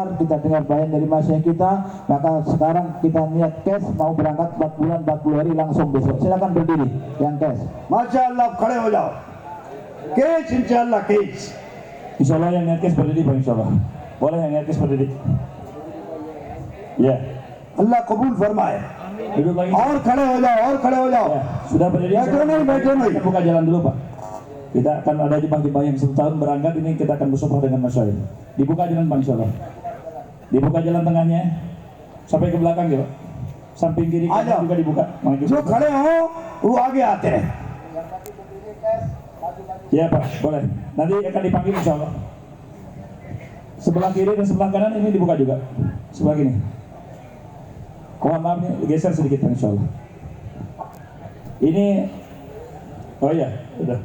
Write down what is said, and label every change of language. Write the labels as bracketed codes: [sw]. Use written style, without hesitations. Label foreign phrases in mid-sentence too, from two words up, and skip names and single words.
[id] Kita dengar bayan dari masyarakat kita. Maka sekarang kita niat cash mau berangkat 4 bulan 40 hari langsung besok. Silakan berdiri yang cash. [hi] माशाअल्लाह खड़े हो जाओ, केच इंशाअल्लाह केच। [id] Insyaallah yang niat kes berdiri Pak, insyaallah. Boleh yang niat kes berdiri. Ya, [hi] अल्लाह कबूल फरमाए। [id] duduk lagi. [hi] और खड़े हो जाओ, और खड़े हो जाओ। [id] Ya, sudah berdiri. [hi] बैठो नहीं, बैठो नहीं। [id] Kita buka jalan dulu Pak. Kita akan ada jemaah-jemaah yang 1 tahun berangkat ini kita akan bersofa dengan masyarakat. Dibuka jalan Pak, insyaallah. Dibuka jalan tengahnya sampai ke belakang ya Pak. Samping kiri Ayo. kanan juga dibuka. Maju. [hi] जो खड़े हो वो आगे आते हैं, [id] Ya Pak, boleh. Nanti akan dipanggil insya Allah. Sebelah kiri dan sebelah kanan ini dibuka juga. Sebelah kiri. Mohon maaf nih, geser sedikit insya Allah. Ini, oh iya, udah.